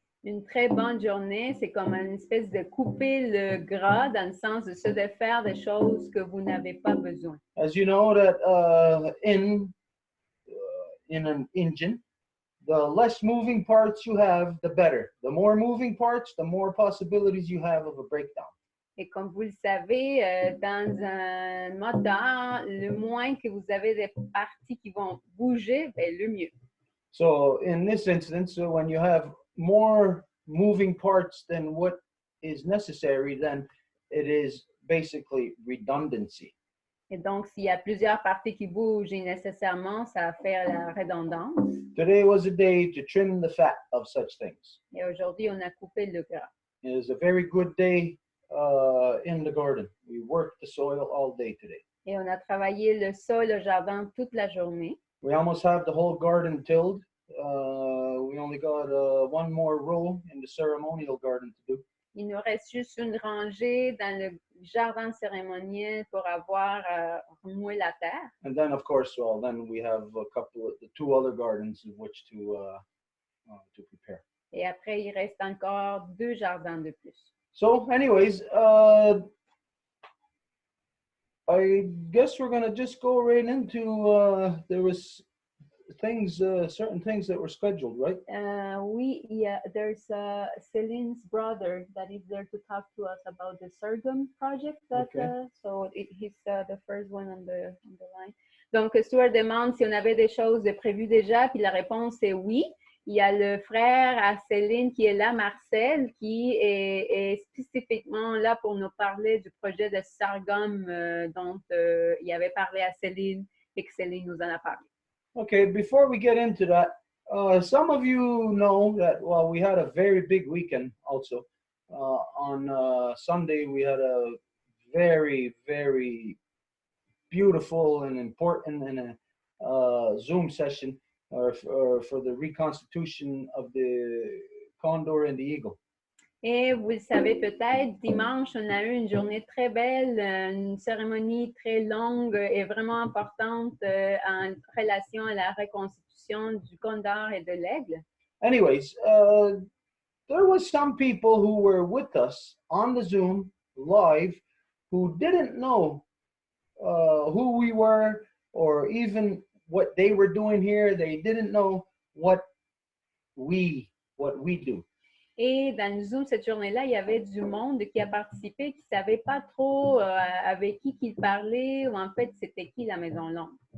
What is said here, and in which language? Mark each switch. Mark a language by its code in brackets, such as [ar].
[fr] Une très bonne journée, c'est comme une espèce de couper le gras dans le sens de se défaire des choses que vous n'avez pas besoin. [en] As you know that in an engine, the less moving parts you have, the better. The more moving parts, the more possibilities you have of a breakdown. [fr] Et comme vous le savez, dans un moteur, le moins que vous avez des parties qui vont bouger, ben, le mieux. [en] So in this instance, when you have more moving parts than what is necessary, then it is basically redundancy. [fr] Et donc, s'il y a plusieurs parties qui bougent nécessairement, ça va faire la redondance. [en] Today was a day to trim the fat of such things. [fr] Et aujourd'hui, on a coupé le gras. [en] It is a very good day in the garden. We worked the soil all day today. [fr] Et on a travaillé le sol au jardin toute la journée. [en] We almost have the whole garden tilled. We only got one more row in the ceremonial garden to do. [fr] Il nous reste juste une rangée dans le jardin cérémoniel pour avoir remué la terre. [en] And then, of course, well, then we have the two other gardens in which to prepare. [fr] Et après, il reste encore 2 jardins de plus. [en] So, anyways, I guess we're gonna just go right into. There was certain things that were scheduled, right? Oui, there's Celine's brother that is there to talk to us about the sorghum project. He's the first one on the line. [fr] Donc, Stuart demande si on avait des choses prévues déjà, puis la réponse est oui. Il y a le frère à Céline qui est là, Marcel, qui est spécifiquement là pour nous parler du projet de sorghum dont il avait parlé à Céline et que Céline nous en a parlé. [en] Okay, before we get into that, some of you know that, well, we had a very big weekend also. On Sunday, we had a very, very beautiful and important and Zoom session for the reconstitution of the condor and the eagle. [fr] Et vous le savez peut-être, dimanche, on a eu une journée très belle, une cérémonie très longue et vraiment importante en relation à la reconstitution du condor et de l'aigle. [en] Anyways, there was some people who were with us on the Zoom live who didn't know who we were or even what they were doing here. They didn't know what we do. [fr] Et dans le Zoom cette journée-là, il y avait du monde qui a participé, qui ne savait pas trop avec qui qu'il parlait ou en fait c'était qui la Maison Longue.